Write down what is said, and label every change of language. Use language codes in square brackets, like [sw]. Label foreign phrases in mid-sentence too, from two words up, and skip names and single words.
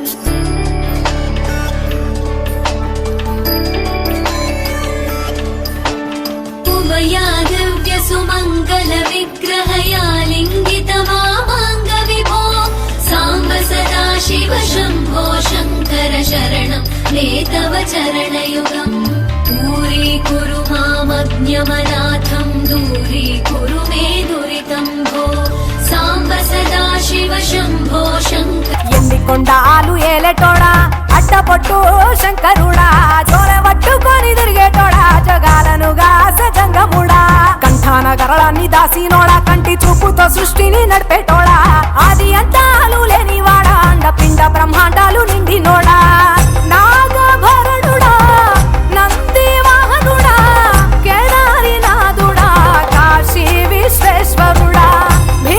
[sa] उमया दिव्य सुमंगल विग्रहया लिंगित वामांग विभो सांब सदा शिव शंभो शंकर शरणं मे तव चरणयुगम्. दूरीकुरु मामज्ञमनाथं दूरीकुरु मे दुरितं भो सांब सदा शिव शंभो शंकर. [te] ఎండికొండాలు ఏలేటోడా అడ్డపొట్టు శంకరుడా జోరవట్టుకొని తిరిగేటోడా జగాలను గాసె జంగముడా కంఠాన గరళాన్ని దాసినోడా కంటి చూపుతో సృష్టిని నడిపేటోడా ఆది అంతాలు లేనివాడా అండపిండ బ్రహ్మాండాలు నిండినోడా నాగభరణుడా నంది వాహనుడా కేదారినాథుడా కాశీ విశ్వేశ్వరుడా